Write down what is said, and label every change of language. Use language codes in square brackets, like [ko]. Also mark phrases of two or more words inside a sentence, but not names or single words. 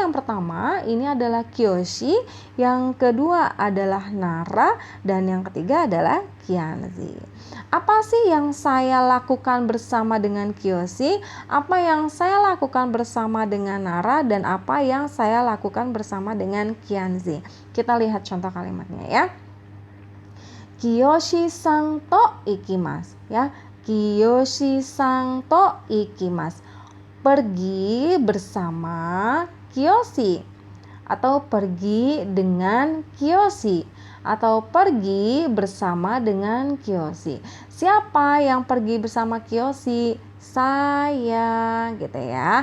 [id] Yang pertama ini adalah Kiyoshi, yang kedua adalah Nara, dan yang ketiga adalah Kianzi. Apa sih yang saya lakukan bersama dengan Kiyoshi? Apa yang saya lakukan bersama dengan Nara? Dan apa yang saya lakukan bersama dengan Kianzi? Kita lihat contoh kalimatnya ya. [ja] キヨシさんと行きます ya. キヨシさんと行きます. [id] Pergi bersama Kiyoshi atau pergi dengan Kiyoshi atau pergi bersama dengan Kiyoshi. Siapa yang pergi bersama Kiyoshi? saya gitu ya.